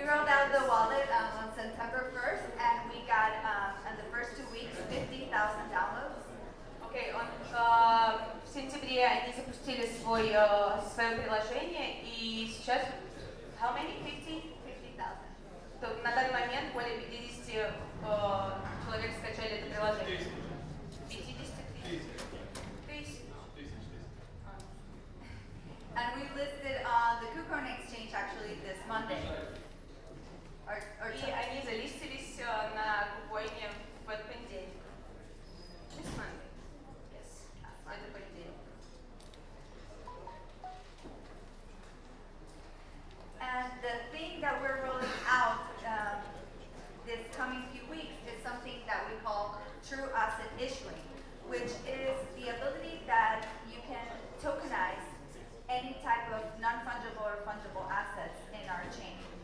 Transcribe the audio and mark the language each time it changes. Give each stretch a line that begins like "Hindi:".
English: We rolled out the wallet on September 1st, and we got in the first 2 weeks 50,000 downloads.
Russian: Окей, в сентябре они запустили свое приложение, и сейчас
English: how many? 50,000?
Russian: На данный момент более 50 человек скачали это приложение. 50 тысяч.
English: And we listed on the KuCoin exchange actually this Monday.
Russian: И они залистились на KuCoin в этот понедельник.
English: This Monday.
Russian: Yes, это понедельник.
English: And the thing that we're rolling out this coming few weeks is something that we call true asset issuing, which is the ability that you can tokenize any type of non-fungible or fungible assets in our chain.